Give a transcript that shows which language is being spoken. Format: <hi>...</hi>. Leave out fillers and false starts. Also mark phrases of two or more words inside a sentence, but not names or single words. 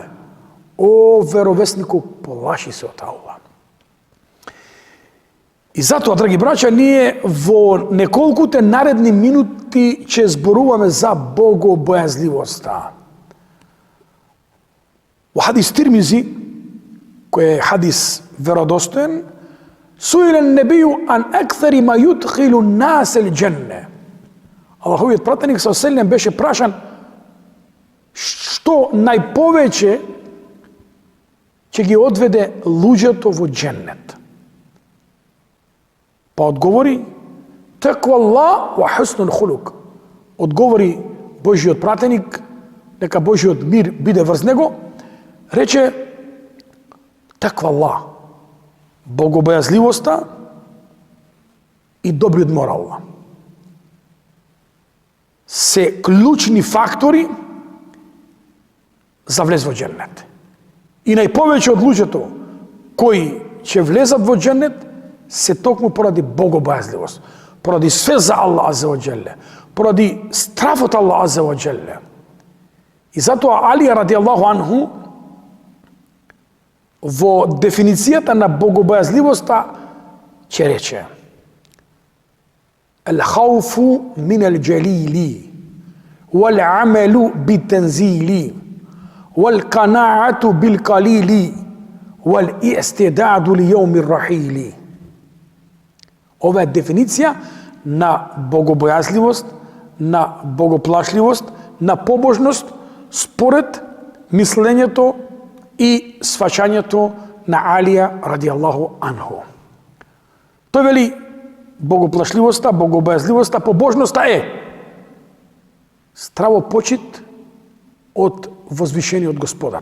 <mk>О веровеснику, полаши се од Аллах. И затоа, драги браќа, ние во неколкуте наредни минути ќе зборуваме за богобојазливоста. Во хадис Тирмизи, кој е хадис веродостоен,</mk> <ar>سئل النبي عن أكثر ما يدخل الناس الجنة.</ar> <mk>Аллаховиот пратеник</mk> <ar>صلى الله عليه وسلم</ar> <mk>беше прашан што најповеќе ќе ги одведе луѓето во џеннет. Па одговори</mk> <ar>تقوى الله وحسن الخلق.</ar> <mk>Одговори Божиот пратеник, нека Божиот мир биде врз него, рече</mk> <ar>تقوى الله,</ar> <mk>богобојазливоста и добриот морал се клучни фактори за влез во џеннет. И најповеќе од луѓето кои ќе влезат во џеннет се токму поради богобојазливост, поради све за Аллах</mk> <ar>عز وجل,</ar> <mk>поради страфот Аллах</mk> <ar>عز وجل.</ar> <mk>И затоа Али</mk> <ar>رضي الله عنه</ar> <mk>во дефиницијата на богобојазливоста ќе рече</mk> <ar>الخوف من الجليل والعمل بالتنزيل والقناعة بالقليل والاستعداد ليوم الرحيل.</ar> <mk>Ова е дефиниција на богобојазливост, на богоплашливост, на побожност според мислењето и сваќањето на Алија</mk> <ar>رضي الله عنه.</ar> <mk>Тој вели богоплашливоста, богобојазливоста, побожноста е здраво почит од возвишениот Господар.</mk>